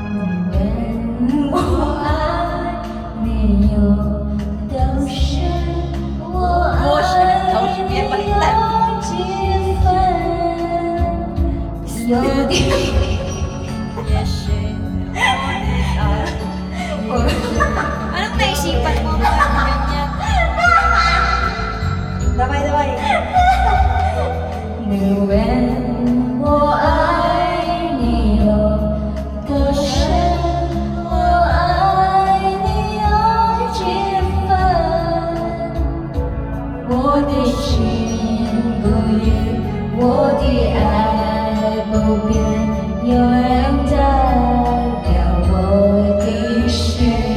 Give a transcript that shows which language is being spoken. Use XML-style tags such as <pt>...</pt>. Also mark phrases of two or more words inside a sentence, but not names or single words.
<en>Wash! Wash!</en> <tl>Yan baliktad. Yes, anong naisipan mo? Ganyan. Damay.</tl> <zh>你问我爱你有多深，我爱你有几分？我的心不渝，我的爱不变，永远代表我的心。</zh>